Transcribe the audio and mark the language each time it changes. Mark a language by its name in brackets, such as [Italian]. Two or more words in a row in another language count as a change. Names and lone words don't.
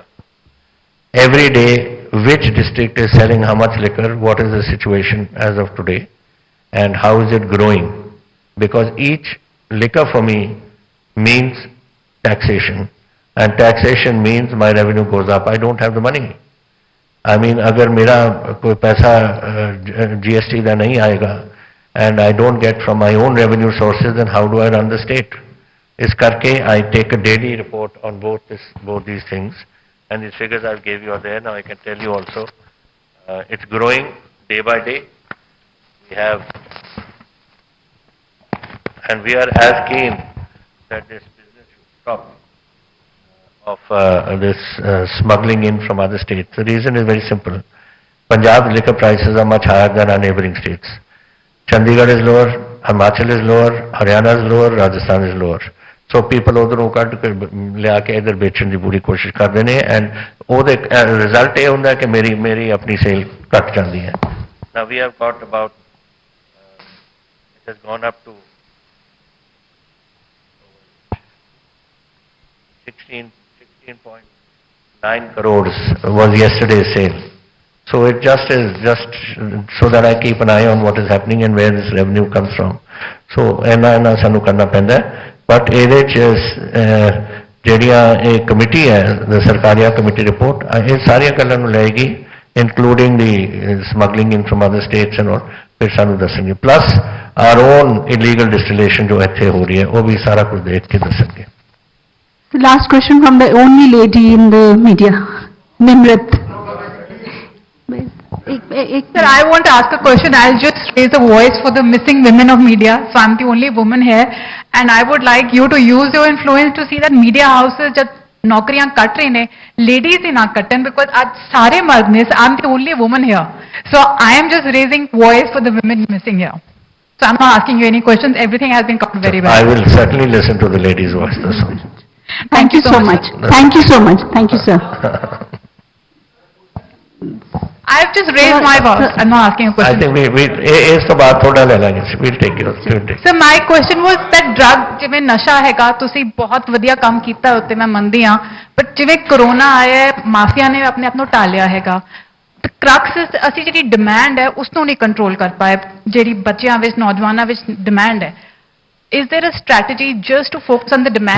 [English] Every day, which district is selling how much liquor, what is the situation as of today, and how is it growing? Because each liquor for me means taxation, and taxation means my revenue goes up. I don't have the money. I mean, [Hindi] अगर मेरा कोई पैसा GST का नहीं आएगा, [English] and I don't get from my own revenue sources, then how do I run the state? [Hindi] इस करके [English] I take a daily report on both these things, and these figures I gave you are there. Now I can tell you also, it's growing day by day. We have, and we are as keen that this business should stop of this smuggling in from other states. The reason is very simple. Punjab's liquor prices are much higher than our neighboring states. Chandigarh is lower, Himachal is lower, Haryana is lower, Rajasthan is lower. So people [Punjabi] उधरों ਕੱਢ ਕੇ ਲਿਆ ਕੇ ਇਧਰ ਵੇਚਣ ਦੀ ਪੂਰੀ ਕੋਸ਼ਿਸ਼ ਕਰਦੇ ਨੇ, and ਉਹਦੇ ਰਿਜ਼ਲਟ ਇਹ ਹੁੰਦਾ ਕਿ ਮੇਰੀ ਆਪਣੀ ਸੇਲ ਘਟ ਜਾਂਦੀ ਹੈ. [English] Now we have got about, it has gone up to 16.9 crores was yesterday's sale. So it just is so that I keep an eye on what is happening and where this revenue comes from. [Punjabi] So ਇਹਨਾਂ ਸਾਨੂੰ ਕਰਨਾ ਪੈਂਦਾ, but ਇਹਦੇ ਚ ਜਿਹੜੀਆਂ ਇਹ ਕਮੇਟੀ ਹੈ, the ਸਰਕਾਰੀਆ ਕਮੇਟੀ ਰਿਪੋਰਟ, ਇਹ ਸਾਰੀਆਂ ਗੱਲਾਂ ਨੂੰ ਲਏਗੀ, [English] including the smuggling in from other states and all, [Punjabi] ਫਿਰ ਸਾਨੂੰ ਦੱਸਣਗੇ. [English] Plus our own illegal distillation [Punjabi] ਜੋ ਇੱਥੇ ਹੋ ਰਹੀ ਹੈ, ਉਹ ਵੀ ਸਾਰਾ ਕੁਝ ਦੇਖ ਕੇ ਦੱਸਣਗੇ. [English] The last question from the only lady in the media, Nimrat. Sir, I want to ask a question. I'll just raise a voice for the missing women of media. So I'm the only woman here, and I would like you to use your influence to see that media houses [Punjabi] ਜਬ ਨੌਕਰੀਆਂ ਕੱਟ ਰਹੇ ਨੇ, ladies ਹੀ ਨਾ ਕੱਟਣ, because ਅੱਜ ਸਾਰੇ ਮਰਦ ਨੇ, [English] I'm the only woman here. So I am just raising voice for the women missing here. So I'm not asking you any questions. Everything has been covered very well. I will certainly listen to the ladies' voice. That's all. Thank you so much. Thank you so much. Thank you, sir. I've just raised my voice. I'm not asking a I question. think we is the [Hindi] बात थोड़ा ले लेंगे. [English] We'll take it. So my question was that drug, [Punjabi] ਜਿਵੇਂ ਨਸ਼ਾ ਹੈਗਾ, ਤੁਸੀਂ ਬਹੁਤ ਵਧੀਆ ਕੰਮ ਕੀਤਾ ਉੱਤੇ ਮੈਂ ਮੰਨਦੀ ਹਾਂ, but ਜਿਵੇਂ ਕਰੋਨਾ ਆਇਆ ਹੈ, ਮਾਫੀਆ ਨੇ ਆਪਣੇ ਆਪ ਨੂੰ ਟਾਲਿਆ ਹੈਗਾ, ਤੇ ਕ੍ਰਕਸ ਅਸੀਂ ਜਿਹੜੀ ਡਿਮਾਂਡ ਹੈ ਉਸ ਨੂੰ ਨਹੀਂ ਕੰਟਰੋਲ ਕਰ ਪਾਏ, ਜਿਹੜੀ ਬੱਚਿਆਂ ਵਿੱਚ, ਨੌਜਵਾਨਾਂ ਵਿੱਚ ਡਿਮਾਂਡ ਹੈ. [English] Is there a strategy just to focus on the demand?